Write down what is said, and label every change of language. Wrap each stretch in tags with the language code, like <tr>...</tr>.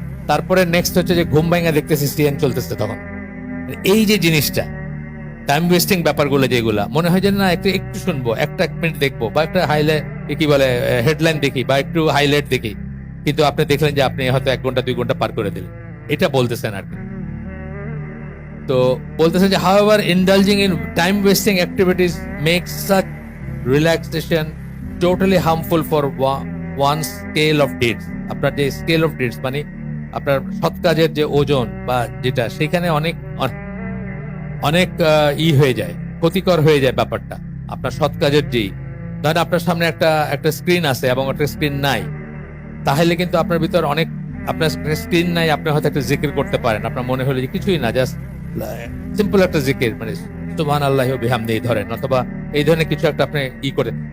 <bn>তারপরে নেক্সট হচ্ছে যে ঘুম ভাঙা দেখতেছি সিএন চলতেছে তখন। এই যে জিনিসটা টাইম ওয়েস্টিং ব্যাপারগুলো, যেগুলা মনে হয় যে না একটু একটু শুনবো, একটা 1 মিনিট দেখবো, বা একটা হাইলাইট কি বলে হেডলাইন দেখি, বা একটু হাইলাইট দেখি, কিন্তু আপনি দেখলেন যে আপনি হয়তো 1 ঘন্টা 2 ঘন্টা পার করে দিলেন। এটা বলতেছেন আর কি। তো বলতেছেন যে</bn> <en>however indulging in time wasting activities makes such relaxation totally harmful for one scale of deeds.</en> <bn>আপনার যে স্কেল অফ ডিডস মানে আপনার সৎ কাজের যে ওজন বা যেটা, সেখানে অনেক অনেক হয়ে যায়, ক্ষতিকর হয়ে যায় ব্যাপারটা। আপনার সৎ কাজের যেই ধরেন আপনার সামনে একটা স্ক্রিন আছে এবং একটা স্ক্রিন নাই, তাহলে কিন্তু আপনার ভিতর অনেক, আপনার স্ক্রিন নাই, আপনি হয়তো একটা জিকির করতে পারেন, আপনার মনে হলো যে কিছুই না, জাস্ট সিম্পল একটা জিকির, মানে</bn> <ar>সুবহানাল্লাহি ওয়া বিহামদিহি</ar> <bn>ধরেন, অথবা এই ধরনের কিছু একটা আপনি করে।</bn>